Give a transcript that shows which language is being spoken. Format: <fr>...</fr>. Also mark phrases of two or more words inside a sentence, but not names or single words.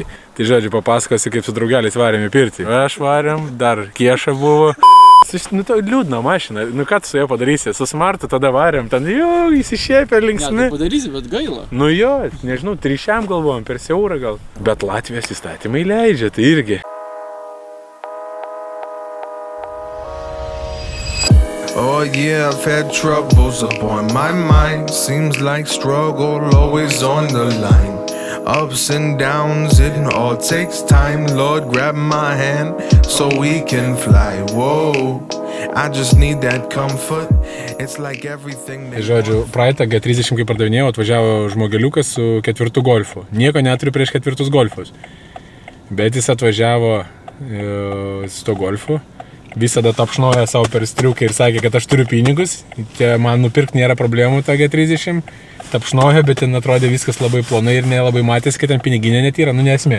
<lt>Tai žodžiu, papasakosiu, kaip su draugeliais varėm į pirtį. Aš varėm, dar Kieša buvo. To liūdna mašina, ką tu su jo padarysi? Su Smartu tada varėm, ten jo, įsišėpė linksmi. Ne, tai padarysi, bet gaila. Jo, nežinau, 3 galvojom, per siaurą gal. Bet Latvijos įstatymai leidžia, tai irgi.</lt> <en>Oh yeah, I've had troubles upon my mind. Seems like struggle always on the line. Ups and downs, it all takes time. Lord, grab my hand so we can fly. Whoa, I just need that comfort. It's like everything.</en> <lt>Žodžiu, praeitą G30, kai pardavinėjau, atvažiavo žmogeliukas su 4 golfu. Nieko neturiu prieš 4 golfus. Bet jis atvažiavo su to golfu. Visada tapšnoja savo per striukę ir sakė, kad aš turiu pinigus. Man nupirkti nėra problemų tą G30. Tapšnoja, bet ten atrodė viskas labai plonai ir nelabai matėsi, kad ten piniginė net yra, nesmė.</lt>